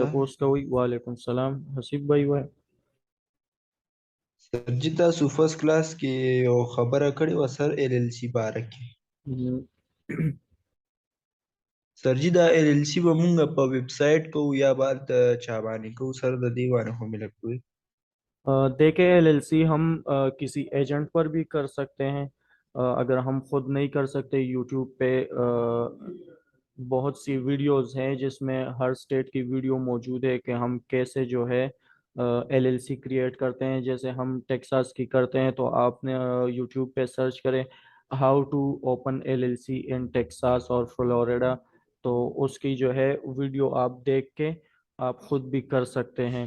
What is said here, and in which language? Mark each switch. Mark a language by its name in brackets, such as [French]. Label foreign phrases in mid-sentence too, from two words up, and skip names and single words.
[Pashto] تپوس کوئ. [Arabic] وعلیکم السلام. [Pashto] حسیب بھائی وای. سر جی تاسو [English] first class [Pashto] کې یو خبره کړې وه سر ایل ایل سی باره کې. سر جی دا ایل ایل سی به مونږ په ویب سایټ کوو یا بعد چا باندې کوو سر؟ د دې باندې خو مې لږ پوهې. [Urdu] دیکھیں ایل ایل سی ہم کسی ایجنٹ پر بھی کر سکتے ہیں. اگر ہم خود نہیں کر سکتے، یوٹیوب پہ بہت سی ویڈیوز ہیں جس میں ہر سٹیٹ کی ویڈیو موجود ہے کہ ہم کیسے جو ہے [English] LLC create [Urdu] کرتے ہیں جیسے ہم ٹیکساس کی کرتے ہیں، تو آپ نے یوٹیوب پہ سرچ کریں [English] how to open LLC in Texas [Urdu] اور فلوریڈا، تو اس کی جو ہے ویڈیو آپ دیکھ کے آپ خود بھی کر سکتے ہیں۔